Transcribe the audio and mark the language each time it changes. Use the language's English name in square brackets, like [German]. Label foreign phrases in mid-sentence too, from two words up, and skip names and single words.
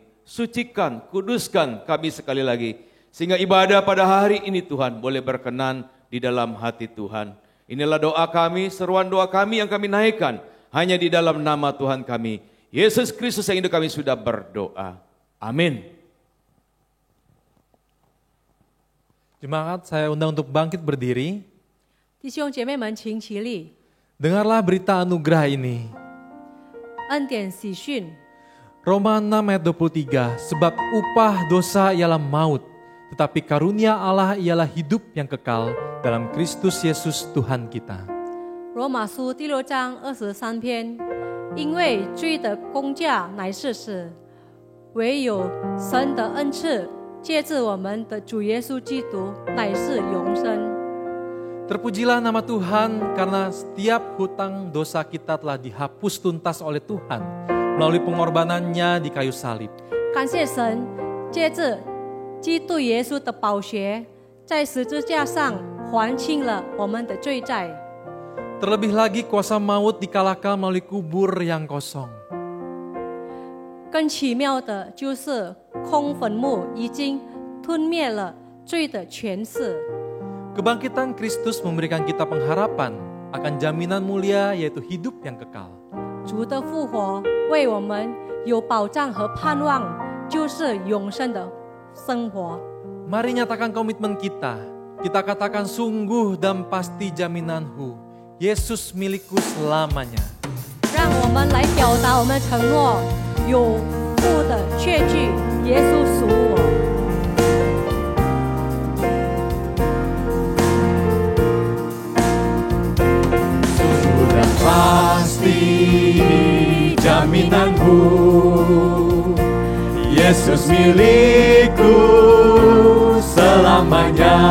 [Indonesian] Sucikan, kuduskan kami sekali lagi. Sehingga ibadah pada hari ini Tuhan boleh berkenan di dalam hati Tuhan. Inilah doa kami, seruan doa kami yang kami naikkan hanya di dalam nama Tuhan kami, Yesus Kristus yang hidup, kami sudah berdoa. Amin. Jemaat, saya undang untuk bangkit berdiri. [Chinese] 弟兄姐妹们，请起立。 [Indonesian] Dengarlah berita anugerah ini. [Chinese] 恩典喜讯， [Indonesian] Roma 6 ayat 23, sebab upah dosa ialah maut, tetapi karunia Allah ialah hidup yang kekal dalam Kristus Yesus Tuhan kita. [Chinese] 罗马书第6章23篇，因为罪的工价乃是死，唯有神的恩赐借着我们的主耶稣基督乃是永生。 [Indonesian] Terpujilah nama Tuhan karena setiap hutang dosa kita telah dihapus tuntas oleh Tuhan melalui pengorbanannya di kayu salib. [Chinese] 感谢神，借着基督耶稣的宝血，在十字架上还清了我们的罪债。 [Indonesian] Terlebih lagi kuasa maut dikalahkan melalui kubur yang kosong. [Chinese] 更奇妙的就是空坟墓已经吞灭了罪的权势。 [Indonesian] Kebangkitan Kristus memberikan kita pengharapan akan jaminan mulia yaitu hidup yang kekal. [Chinese] 主的复活为我们有保障和盼望，就是永生的生活。 [Indonesian] Mari nyatakan komitmen kita. Kita katakan sungguh dan pasti jaminanku, Yesus milikku selamanya. [Chinese] 让我们来表达我们的承诺，有父的确据，耶稣属我。 [Indonesian] Pasti jaminanku, Yesus milikku selamanya.